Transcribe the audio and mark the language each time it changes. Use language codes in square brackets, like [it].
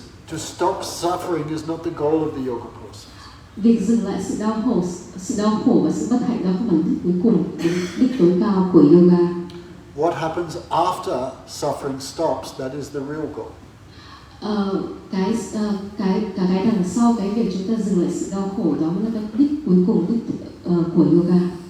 [en] To stop suffering is not the goal of the yoga process. [vi] Việc dừng lại sự đau khổ và sự bất hạnh đó không phải đích cuối cùng, đích tối cao của yoga. [en] What happens after suffering stops, that is the real goal. [vi] Cái đằng sau cái việc chúng ta dừng lại sự đau khổ đó là cái đích cuối cùng của yoga.